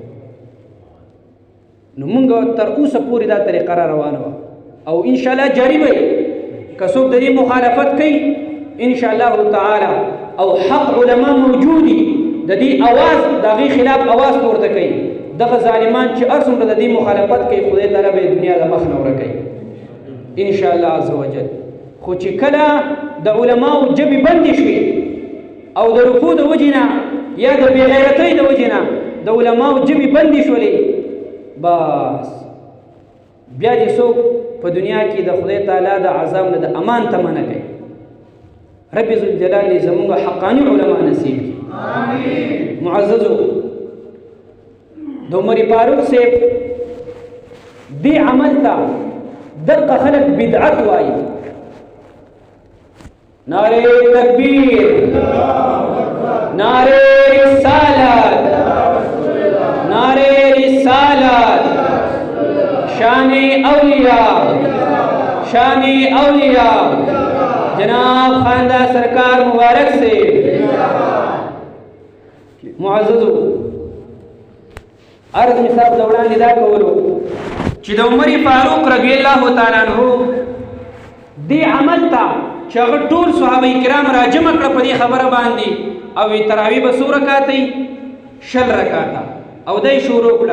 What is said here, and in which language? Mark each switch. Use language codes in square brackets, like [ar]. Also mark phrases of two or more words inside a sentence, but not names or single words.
[ps] نو موږ تر اوسه پورې دا طریقه را روانه وه او [ar] ان شاء الله [ps] جاری وي. که څوک د دې مخالفت کوي [ar] ان شاء الله تعالی [ps] او حق علما موجود دي د دې اواز د هغې خلاف اواز پورته کوي. دغه ظالمان چې هر څومره د دې مخالفت کوي خدای تعالی به دنیا د مخ نه ورکوي [ar] ان شاء الله عز وجل. [ps] خو چې کله د علماو جبې بندې شوې او د رکوع د وجې نه یا د بېغیرتۍ د وجې نه د علماو جبې بندې شولې بس بیا دې څوک په دنیا کې د خدای تعالی د عذاب نه د امان تمه نه کوي. رب ذوالجلال دې زموږ حقاني علما نصیب کړي. معززو د عمر فاروق صاحب دې عمل ته دغه خلک بدعت وایي. [ur] نعرے تکبیر، نعرے رسالت، نعرے رسالت، شان اولیاء، شان اولیاء جناب خواندہ سرکار مبارک سے. [ps] معززو عرض می صاحب دوڑان دا کولو چې د عمر فاروق رضی الله تعالی عنہ دې عمل ته چې هغه ټول صحابه کرام را جمع کړه په دې خبره باندې او تراویح به څو رکعاتې 60 رکعاته او دای شروع کړه.